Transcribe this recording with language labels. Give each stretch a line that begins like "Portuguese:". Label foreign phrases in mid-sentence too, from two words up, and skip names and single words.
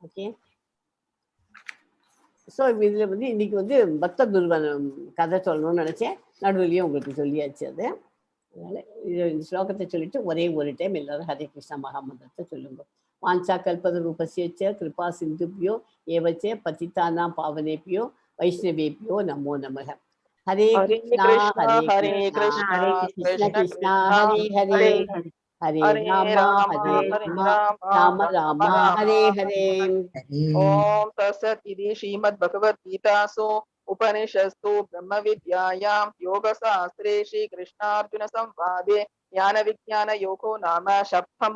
Tamil: ஓகே, ஸோ இதில் வந்து இன்னைக்கு வந்து பக்த குருவன் கதை சொல்லணும்னு நினச்சேன், நடுவுலையும் உங்களுக்கு சொல்லியாச்சு அது. அதனால இந்த ஸ்லோகத்தை சொல்லிட்டு ஒரே ஒரு டைம் எல்லாரும் ஹரே கிருஷ்ணா மகாமந்திரத்தை சொல்லுங்க.
Sanskrit: वाञ्छा कल्पतरुभ्यश्च कृपासिन्धुभ्य एव च पतितानां पावनेभ्यो वैष्णवेभ्यो नमो नमः. ஹரே கிருஷ்ணா ஹரே கிருஷ்ணா கிருஷ்ண கிருஷ்ணா ஹரே ஹரே, ஹரே ராமா ஹரே ராமா ராம ராமா ஹரே ஹரே. ओम तत्सत् इति श्रीमद्भगवद्गीतासु उपनिषत्सु ब्रह्मविद्यायां योगशास्त्रे श्रीकृष्णार्जुनसंवादे ज्ञानविज्ञानयोगो नाम सप्तमो